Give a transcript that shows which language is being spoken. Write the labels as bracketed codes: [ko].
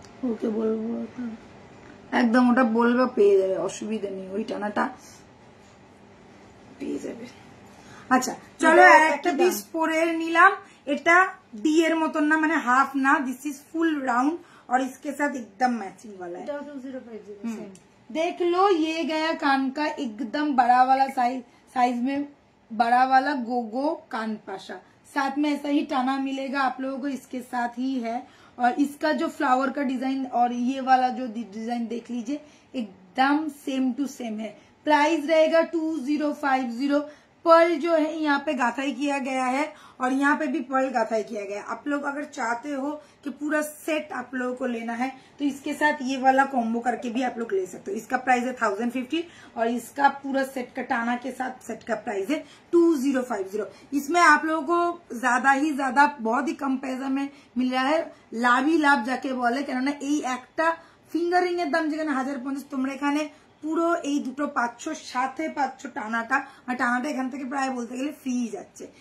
[bn] ওকে বলবো একদম, ওটা বলবে পেয়ে যাবে, অসুবিধা নেই, ওই টানাটা পেয়ে যাবে। আচ্ছা চলো আর একটা পিস পরে নিলাম, এটা ডি এর মতন না, মানে হাফ না, দিস ইজ ফুল [hi] राउंड और इसके साथ एकदम मैचिंग वाला है। 2050 देख लो ये गया कान का एकदम बड़ा वाला साइज में, बड़ा वाला गोगो कान पाशा, साथ में ऐसा ही टाना मिलेगा आप लोगों को, इसके साथ ही है। और इसका जो फ्लावर का डिजाइन और ये वाला जो डिजाइन देख लीजिए एकदम सेम टू सेम है। प्राइस रहेगा 2050। पर्ल जो है यहाँ पे गाथाई किया गया है और यहाँ पे भी पर्ल गाथाई किया गया है। आप लोग अगर चाहते हो कि पूरा सेट आप लोगों को लेना है तो इसके साथ ये वाला कॉम्बो करके भी आप लोग ले सकते हो। इसका प्राइस है 1050 और इसका पूरा सेट का टाना के साथ सेट का प्राइस है 2050। इसमें आप लोगों को ज्यादा ही ज्यादा बहुत ही कम पैसा में मिल रहा है, लाभ ही लाभ जाके बोले, [bn] কেননা এই একটা ফিঙ্গারিং এর দাম যেখানে 1050, তোমরা এখানে পুরো এই দুটো পাচ্ছ, সাথে পাচ্ছ টানাটা, আর টানাটা এখান থেকে প্রায় বলতে গেলে ফ্রি যাচ্ছে।